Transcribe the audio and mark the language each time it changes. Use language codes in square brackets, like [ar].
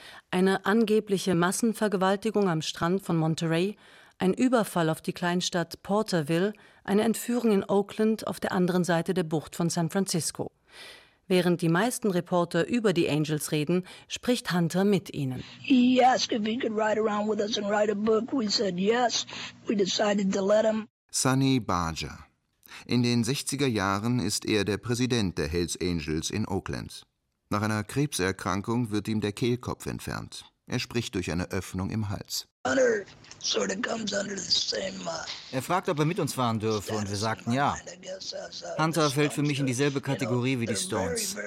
[de] Eine angebliche Massenvergewaltigung am Strand von Monterey, ein Überfall auf die Kleinstadt Porterville, eine Entführung in Oakland auf der anderen Seite der Bucht von San Francisco. Während die meisten Reporter über die Angels reden, spricht Hunter mit ihnen. [en] He asked if he could ride around with us and write a book. We said yes. We decided to let him. [de] Sonny Barger. In den 60er Jahren ist er der Präsident der Hells Angels in Oakland. Nach einer Krebserkrankung wird ihm der Kehlkopf entfernt. Er spricht durch eine Öffnung im Hals. Er fragt, ob er mit uns fahren dürfe, und wir sagten ja. Hunter fällt für mich in dieselbe Kategorie wie die Stones.